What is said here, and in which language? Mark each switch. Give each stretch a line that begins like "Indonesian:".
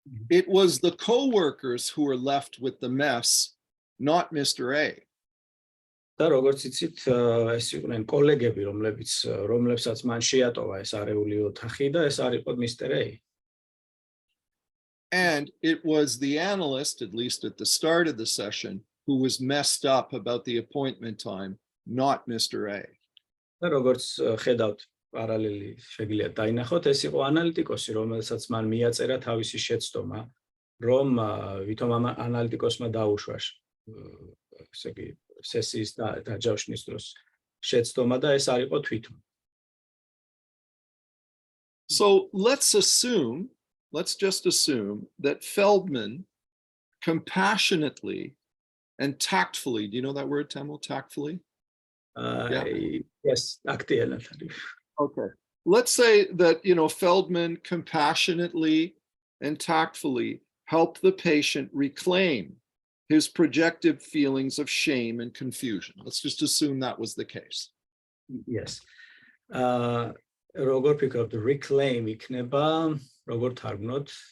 English: It was the co-workers who were left with the mess, not Mr. A.
Georgian: და როგორც იცით, ეს იყვნენ კოლეგები, რომლებსაც მან შეატოვა ეს არეული ოთახი და ეს არ იყო Mr. A.
English: And it was the analyst, at least at the start of the session, who was messed up about the appointment time, not Mr. A.
Georgian: და როგორც ხედავთ, პარალელი შეგიძლიათ დაინახოთ, ეს იყო ანალიტიკოსი, რომელსაც მან მიაწერა თავისი შეცდომა, რომ ვითომ ამ ანალიტიკოსმა დაუშვა ესე იგი სესიის დაჯავშნის დროს შეცდომა და ეს არ იყო თვითონ.
English: So let's just assume that Feldman compassionately and tactfully, do you know that word, Temo, tactfully? Yes, tactfully. Okay. Let's say that, Feldman compassionately and tactfully helped the patient reclaim his projected feelings of shame and confusion. Let's just assume that was the case. Yes.
Georgian: Როგორ ფიქრობთ, reclaim იქნება, როგორ თარგმნოთ?